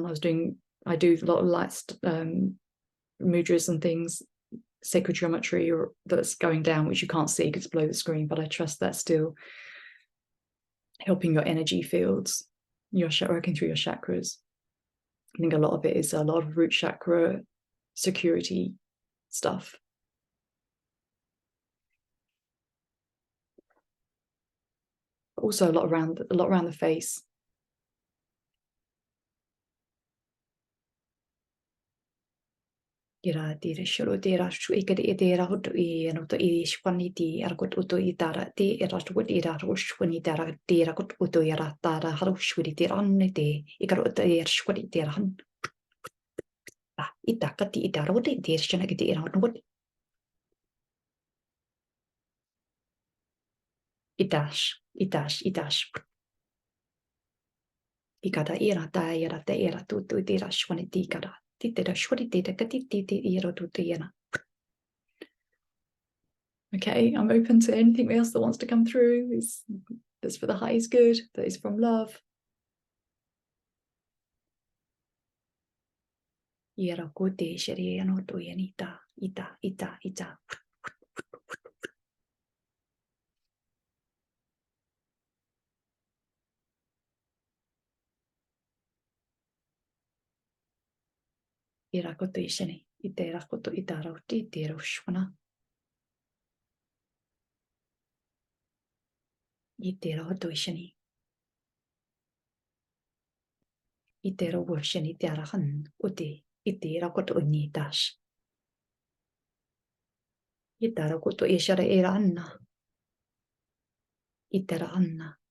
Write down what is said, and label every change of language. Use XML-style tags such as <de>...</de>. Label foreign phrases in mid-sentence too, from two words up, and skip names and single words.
<en>I do a lot of light mudras and things, sacred geometry that's going down, which you can't see because it's below the screen, but I trust that's still helping your energy fields, working through your chakras. I think a lot of it is a lot of root chakra security stuff. Also a lot around the face. Ira tira shiro tira shu ikade itera hoto I no to I shwaniti arkot uto itara te era shwit ira shwani tara tira kot uto ira tara haru shwiti tira annete ikaro uto ira shwiti tira han ita kati itara hoto tira shana kiti ira hoto itash ikada ira ta ira tutu tira shwaniti ikada titera shwiti tira kati titi ira tutu ira. Okay, I'm open to anything else that wants to come through. That's for the highest good, that is from love. Ira kote sheriano to yanita, ita. Ira kote sheni, itera koto itara uti itera ushwana. Itera hoto sheni. Itera wosheni tiara han uti, itera koto unitash. Itara koto ishara era anna. Itera anna.</en>